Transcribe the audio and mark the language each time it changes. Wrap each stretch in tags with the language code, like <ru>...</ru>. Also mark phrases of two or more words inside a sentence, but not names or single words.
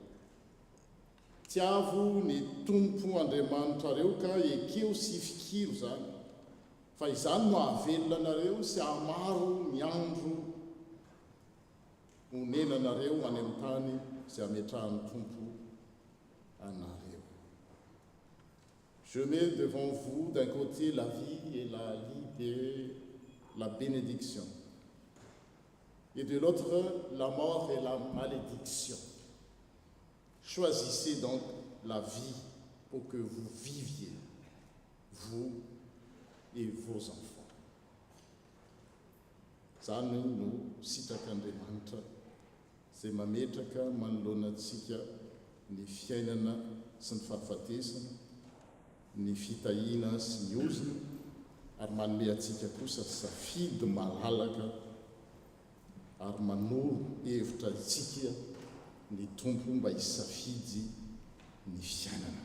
<mg>Tiavo ny tompo Andriamanitrareo ka ekeo sy fikiro zany, fa izany no hahavelona anareo sy hamaro ny andro honenanareo any amin'ny tany izay ametrahany tompo anareo.</mg> <fr>Je mets devant vous d'un côté la vie et la bénédiction, et de l'autre la mort et la malédiction. Choisissez donc la vie pour que vous viviez, vous et vos enfants.</fr> <mg>Zany no sitak'Andriamanitra izay mametraka manoloana antsika ny fiainana sy ny fahafatesana, ny fitahiana sy ny ozina, ary manome antsika kosa safidy malalaka ary manoro hevitra antsika ny tompo mba hisafidy ny fiainana.</mg>